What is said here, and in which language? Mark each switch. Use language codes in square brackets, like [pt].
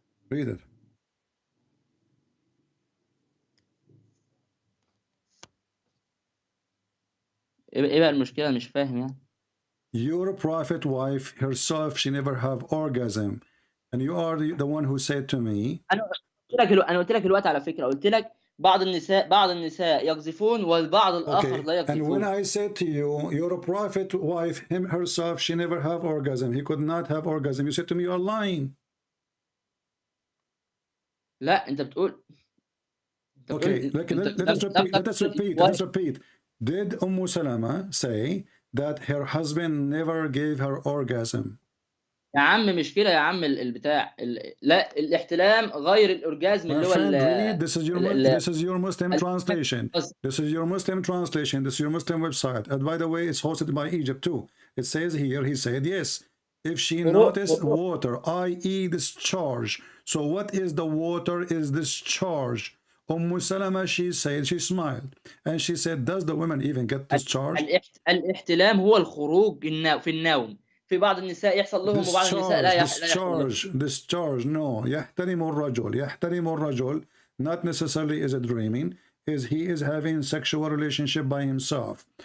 [en] Read it. [ar] ايه بقى المشكلة؟ مش فاهم يعني. [en] Your prophet wife herself, she never have orgasm, and you are the one who said to me. [ar] أنا قلت لك الوقت على فكرة، قلت لك بعض النساء يقذفون والبعض الآخر لا يقذفون. [en] And when I said to you, your prophet wife herself, she never have orgasm, he could not have orgasm, you said to me you are lying. [ar] لا أنت بتقول. [en] Okay, let us repeat. Did Salama say that her husband never gave her orgasm? [ar] يا عم مش كده يا عم البتاع لا الاحتلام غير الأورجازم اللي هو [en] This is your Muslim translation. This is your Muslim translation. This is your Muslim website. And by the way, it's hosted by Egypt too. It says here, he said, yes, if she noticed water, i.e. discharge. So what is the water is discharge? Salama, she said, she smiled. And she said, does the women even get discharge? [ar] الاحتلام هو الخروج في النوم. في بعض النساء يحصل لهم وبعض النساء لا يحصل. [en] Discharge, no. [ar] يحترم الرجل. [en] Not necessarily is it dreaming. He is having sexual relationship by himself.